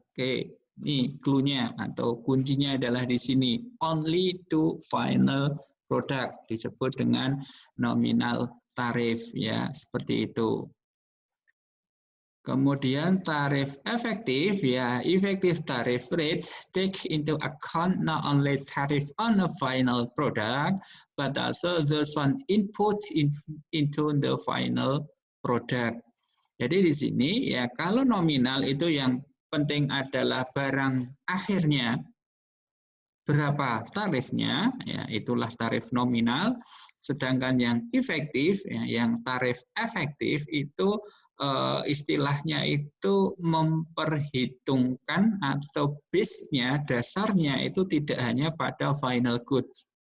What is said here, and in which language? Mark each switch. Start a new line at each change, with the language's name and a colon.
Indonesian: Oke, ini clue-nya atau kuncinya adalah di sini.
English: Only to final product
Indonesian: disebut dengan nominal tarif ya, seperti itu. Kemudian tarif efektif ya,
English: effective tariff rate take into account not only tariff on the final product but also those on input into the final product.
Indonesian: Jadi di sini ya, kalau nominal itu yang penting adalah barang akhirnya berapa tarifnya, ya, itulah tarif nominal. Sedangkan yang efektif, ya, yang tarif efektif itu istilahnya itu memperhitungkan atau base-nya, dasarnya itu tidak hanya pada final goods.